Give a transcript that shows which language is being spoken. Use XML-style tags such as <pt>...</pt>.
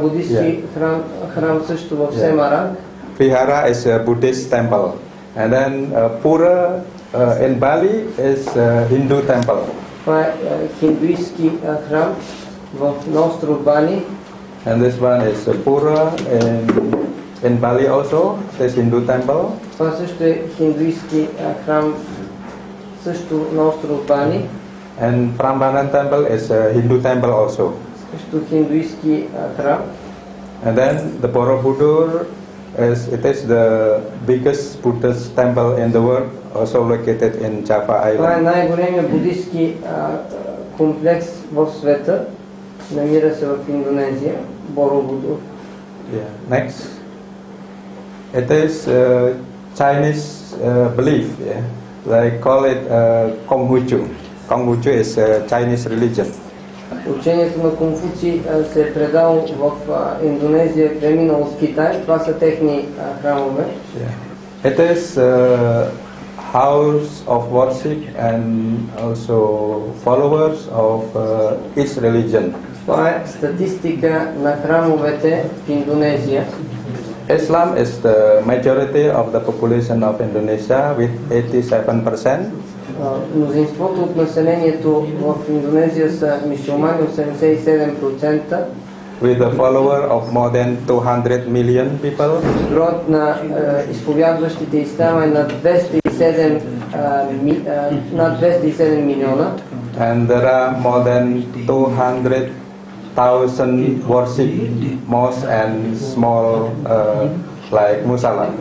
<bg>Будистки храм също в Семаранг.</bg> <en>Vihara is a Buddhist temple. And then Pura in Bali is a Hindu temple.</en> <bg>Това е хиндуистки храм на остров Бали.</bg> <en>And this one is Pura in Bali also. This Hindu temple.</en> <bg>Това също е хиндуистки храм също на остров Бали.</bg> <en>And Prambanan temple is a Hindu temple also.</en> <bg>Също хиндуистки храм.</bg> <en>And then the Borobudur it is the biggest Buddhist temple in the world, also located in Java</en> <bg>Това е</bg> <en>Island.</en> <bg>най-големият будистки комплекс в света. Намира се в Индонезия, Боробудур.</bg> <en>Yeah. Next, it is Chinese belief. Yeah, they call it Konghucu. Konghucu is Chinese religion.</en> <bg>Учението на Конфуций се е предало в Индонезия, преминало от Китай. Това са техни храмове.</bg> <en>Yeah. It is house of worship and also followers of each religion.</en> <bg>Това е статистика на храмовете в Индонезия.</bg> <en>Islam is the majority of the population of Indonesia with 87%.</en> <bg>Мнозинството от населението в Индонезия са мюсюлмани, 87%.</bg> <en>With a follower of more than 200 million people.</en> <bg>Броят на изповядващите ислама е над 207 милиона.</bg> <en>And there are more than 200,000 worship mosques and small like musalla.</en>